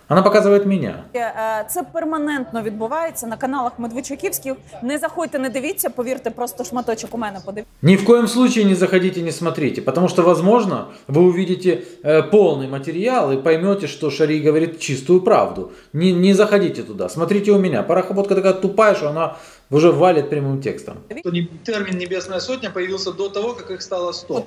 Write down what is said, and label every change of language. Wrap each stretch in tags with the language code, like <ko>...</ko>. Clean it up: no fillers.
<ru>Она показывает меня.</ru> <uk>Це перманентно відбувається на каналах Медведчуківських. Не заходьте, не дивіться, повірте, просто шматочок у мене подивіться.</uk> <ru>Ни в коем случае не заходите, не смотрите, потому что, возможно, вы увидите полный материал и поймете, что Шарий говорит чистую правду. Не заходите туда, смотрите у меня. Парохоботка такая тупая, что она уже валит прямым текстом. Термин «Небесная сотня» появился до того, как их стало 100.</ru>